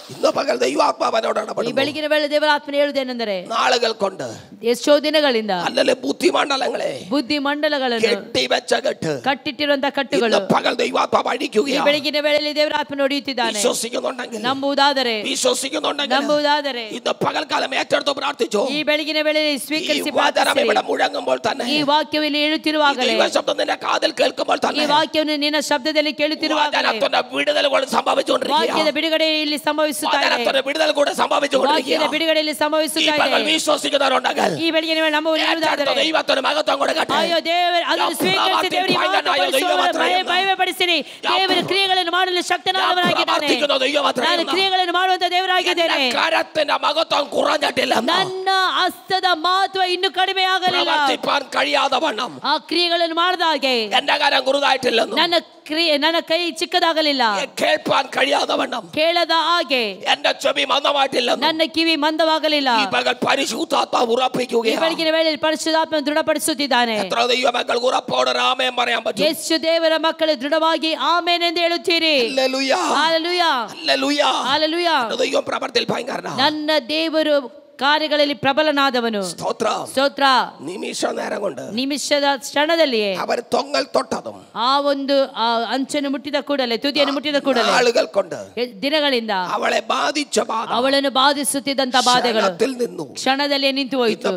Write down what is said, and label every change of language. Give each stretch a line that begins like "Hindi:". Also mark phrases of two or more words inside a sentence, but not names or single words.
Kannada: ಈ ಬೆಳಗಿನ ವೇಳೆ ದೇವರ ಆತ್ಮನೆ ಹೇಳುವುದೇನೆಂದರೆ,
Malayalam: നാളുകൾ കൊണ്ട്
Kannada: ಎಷ್ಟೋ ದಿನಗಳಿಂದ
Malayalam: അല്ലല്ലേ
Kannada: ಬುದ್ಧಿಮಂಡಲಗಳನ್ನು ಕಟ್ಟಿಟ್ಟಿರುವಂತಹ ಕಟ್ಟುಗಳು ಈ ಬೆಳಗಿನ ವೇಳೆಯಲ್ಲಿ ದೇವರ ಆತ್ಮ ಹೊಡೆಯುತ್ತಿದ್ದಾನೆ. ನಂಬುವುದಾದರೆ
Malayalam: ഇന്ന് പകൽക്കാലം ഏറ്റെടുത്ത് പ്രാർത്ഥിച്ചു.
Kannada: ಈ ಬೆಳಗಿನ ವೇಳೆಯಲ್ಲಿ ಸ್ವೀಕರಿಸಿ
Malayalam: മുഴങ്ങുമ്പോൾ തന്നെ,
Kannada: ಈ ವಾಕ್ಯವನ್ನು ಹೇಳುತ್ತಿರುವಾಗಲೇ,
Malayalam: ശബ്ദത്തിന്റെ കാതിൽ കേൾക്കുമ്പോൾ തന്നെ,
Kannada: ಈ ವಾಕ್ಯವನ್ನು ನಿನ್ನ ಶಬ್ದದಲ್ಲಿ ಕೇಳುತ್ತಿರುವಾಗಲೇ
Malayalam: വിടുതലുകൾ സംഭവിച്ചുകൊണ്ടിരിക്കുകയാണ്.
Kannada: ವಾಕ್ಯದ ಬಿಡುಗಡೆ ಇಲ್ಲಿ ಸಂಭವಿಸುತ್ತಾ ಇದೆ.
Malayalam: വിടുതൽ കൂടെ സംഭവിച്ചുകൊണ്ടിരിക്കുകയാണ്.
Kannada: ವಾಕ್ಯದ ಬಿಡುಗಡೆಯಲ್ಲಿ ಸಂಭವಿಸುತ್ತಾ ಇದೆ.
Malayalam: വിശ്വസിക്കുന്നവരുണ്ടെങ്കിൽ
Kannada: ಈ ಬೆಳಗಿನ ವೇಳೆ ನಂಬುವವರಿರುವುದಾದರೆ
Malayalam: ദൈവത്തിന് മഹത്വം കൊടുക്കട്ടെ.
Kannada: ಅಯ್ಯೋ ದೇವರು ಅದನ್ನು ಸ್ವೀಕರಿಸಿ ದೇವರಿಗೆ ಮಹಿಮೆಪಡಿಸಿರಿ. ದೇವರ ಕ್ರಿಯೆಗಳನ್ನು ಮಾಡಲು ಶಕ್ತನಾದವನಾಗಿದ್ದಾನೆ. ನಾನು ಕ್ರಿಯೆಗಳನ್ನು ಮಾಡುವಂತ ದೇವರಾಗಿದ್ದೇನೆ.
Malayalam: മഹത്വം കുറഞ്ഞിട്ടില്ല.
Kannada: ನನ್ನ ಹಸ್ತದ ಮಹತ್ವ ಇನ್ನು ಕಡಿಮೆ ಆಗಲಿಲ್ಲ. ಆ ಕ್ರಿಯೆಗಳನ್ನು ಮಾಡಿದ ಹಾಗೆ
Malayalam: എന്റെ കാര്യം കുറുതായിട്ടില്ല.
Kannada: ನನ್ನ ಕೈ ಚಿಕ್ಕದಾಗಲಿಲ್ಲ.
Malayalam: കേൾപ്പാൻ കഴിയാതവണ്ണം
Kannada: ಕೇಳದ ಹಾಗೆ
Malayalam: എന്റെ ചെവി മന്ദമായിട്ടില്ല.
Kannada: ನನ್ನ ಕಿವಿ ಮಂದವಾಗಲಿಲ್ಲ.
Malayalam: ഈ പകൽ പരിശുദ്ധാത്മാവ് ഉറപ്പിക്കുകയാണ്.
Kannada: ಈ ಬೆಳಗಿನ ವೇಳೆಯಲ್ಲಿ ಪರಿಶುದ್ಧಾತ್ಮ ದೃಢಪಡಿಸುತ್ತಿದ್ದಾನೆ.
Malayalam: എത്ര ദൈവമക്കൾ ഉറപ്പോടെ ആമേൻ പറയാൻ പറ്റും?
Kannada: ಎಷ್ಟು ದೇವರ ಮಕ್ಕಳು ದೃಢವಾಗಿ ಆಮೇನ್ ಎಂದು ಹೇಳುತ್ತೀರಿ?
Malayalam: ഹല്ലേലൂയ,
Kannada: ಹಲ್ಲೆಲೂಯಾ,
Malayalam: ഹല്ലേലൂയ,
Kannada: ಹಲ್ಲೆಲೂಯಾ.
Malayalam: ദൈവം പ്രവർത്തിയിൽ ഭയങ്കരനാണ്.
Kannada: ನನ್ನ ದೇವರು ಕಾರ್ಯಗಳಲ್ಲಿ ಪ್ರಬಲನಾದವನು. ಸ್ತೋತ್ರ. ನಿಮಿಷದ ಕ್ಷಣದಲ್ಲಿಯೇ ಅವರು ತೊಂಗಲ್ ತೊಟ್ಟದು. ಆ ಒಂದು ಅಂಚನ್ನು ಮುಟ್ಟಿದ ಕೂಡಲೇ, ತುದಿಯನ್ನು ಮುಟ್ಟಿದ ಕೂಡಲೇ, ದಿನಗಳಿಂದ ಅವಳನ್ನು ಬಾಧಿಸುತ್ತಿದ್ದಂತ ಬಾಧೆಗಳು ಕ್ಷಣದಲ್ಲೇ ನಿಂತು ಹೋಯಿತು.